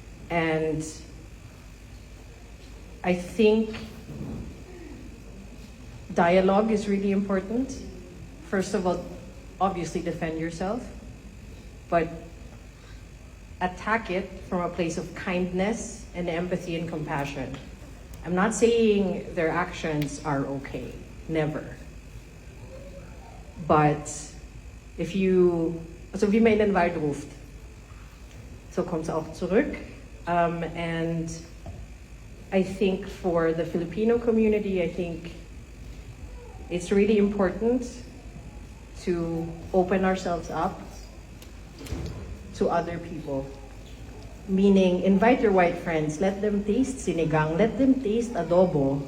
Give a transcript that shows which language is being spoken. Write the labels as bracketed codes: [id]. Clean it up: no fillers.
[en] And I think dialogue is really important. First of all, obviously defend yourself, but attack it from a place of kindness and empathy and compassion. I'm not saying their actions are okay, never. But if you, [de] also wie man in den Wald ruft, so kommt es auch zurück. [en] And I think for the Filipino community, I think it's really important to open ourselves up to other people. Meaning, invite your white friends, let them taste sinigang, let them taste adobo.